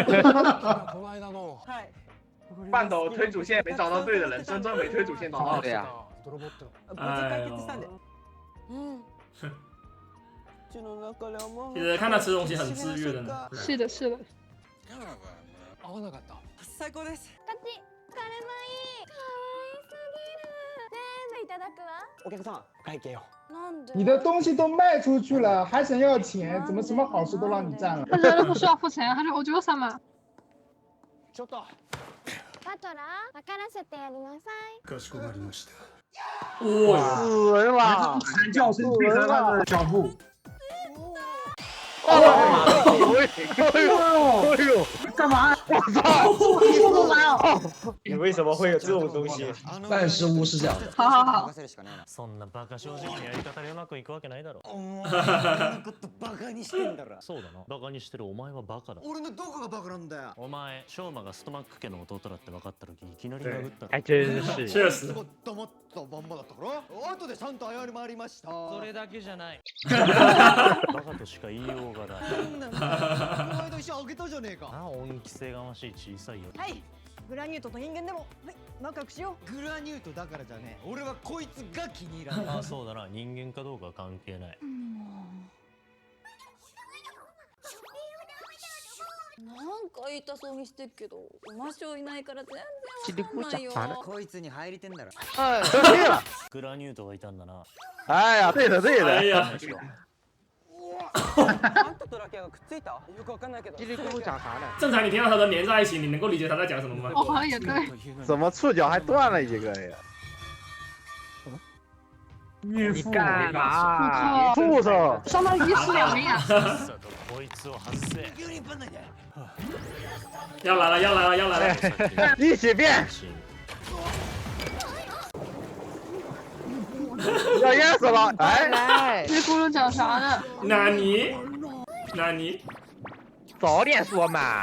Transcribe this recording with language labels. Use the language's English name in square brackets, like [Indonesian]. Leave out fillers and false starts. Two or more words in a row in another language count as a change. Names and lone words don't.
[Chinese] 半斗推主线没找到对的人，真正没推主线找到对呀。哎呦。其实看他吃东西很治愈的呢。是的。 [Japanese] 最高です。お客さん、会計よ。 [Chinese] 你的东西都卖出去了，还想要钱？怎么什么好事都让你占了？他真的不需要付钱，他是お嬢様。 [Japanese] ちょっと。バトラー、分からせてやりなさい。かしこまりました。 [Chinese] 哇！死人了！惨叫声配合他的脚步。哎呦！干嘛？我操！你为什么会有这种东西？万事屋是这样的。好。 [Japanese] そんなバカ正直なやり方でうまくいくわけないだろ。お前のことバカにしてんだろ。そうだな。バカにしてるお前はバカだ。俺のどこがバカなんだよ。お前、ショウマがストマック家の弟だって分かった時いきなり殴ったろ。 [Chinese] 还真是。确实。 [Japanese] 黙ったまんまだったから後でちゃんと謝り回りました。それだけじゃない。バカとしか言いようがない。そんなのこの間石あげたじゃねえか。なあ、恩着せがましい小さいよ。はい。グラニュートと人間でも、はい、仲良くしよう。グラニュートだからじゃねえ。俺はこいつが気に入らない。あ、そうだな。人間かどうかは関係ない。なんなんか痛そうにしてるけど、魔性いないから全然わかんないよ。こいつに入りてんだろ。グラニュートがいたんだな。 [Chinese] 哎呀，对的对的。哎呀， [Japanese] あんたとラキアがくっついた？よくわかんないけど。 [Chinese] 叽里咕噜讲啥呢？正常你听到他们连在一起，你能够理解他在讲什么吗？哦，好像也对。怎么触角还断了一个呀？你干嘛？我畜生！相当于一尸两命啊！ [Japanese] さっさとこいつを外せ。 [Chinese] 要来了，要来了，要来了！一起变！要淹死了！哎，这咕噜讲啥呢？纳尼？纳尼？早点说嘛！